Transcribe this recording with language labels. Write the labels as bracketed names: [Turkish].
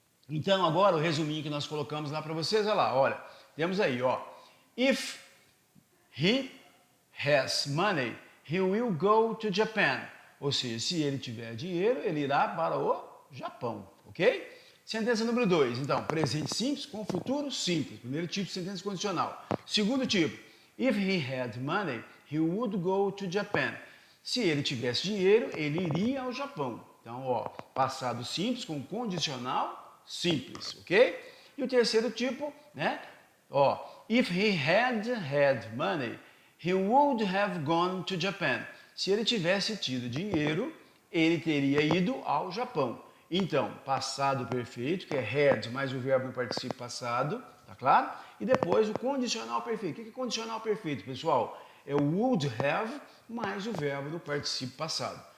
[Portuguese] Então, agora o resuminho que nós colocamos lá para vocês, olha lá, olha, temos aí, ó, [English] if he has money, he will go to Japan. [Portuguese] Ou seja, se ele tiver dinheiro, ele irá para o Japão, ok? Sentença número 2, então, presente simples com futuro simples, primeiro tipo de sentença condicional. Segundo tipo, [English] if he had money, he would go to Japan. [Portuguese] Se ele tivesse dinheiro, ele iria ao Japão. Então, ó, passado simples com condicional simples, ok? E o terceiro tipo, né? [English] Ó, if he had money, he would have gone to Japan. [Portuguese] Se ele tivesse tido dinheiro, ele teria ido ao Japão. Então, passado perfeito, que é had mais o verbo no particípio passado, tá claro? E depois o condicional perfeito. O que é condicional perfeito, pessoal? É o would have mais o verbo no particípio passado.